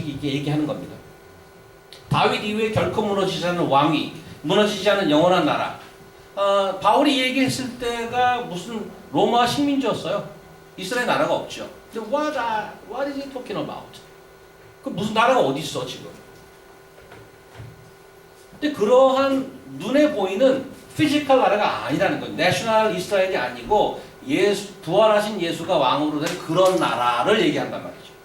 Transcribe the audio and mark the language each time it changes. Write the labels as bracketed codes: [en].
[ko] 이렇게 얘기하는 겁니다. 다윗 이후에 결코 무너지지 않는 왕위, 무너지지 않는 영원한 나라. 바울이 얘기했을 때가 무슨 로마 식민지였어요. 이스라엘 나라가 없죠. 근데 [en] what is he talking about? [ko] 그 무슨 나라가 어디 있어 지금? 근데 그러한 눈에 보이는 피지컬 나라가 아니라는 거예요. 내셔널 이스라엘이 아니고 부활하신 예수가 왕으로 된 그런 나라를 얘기한단 말이죠.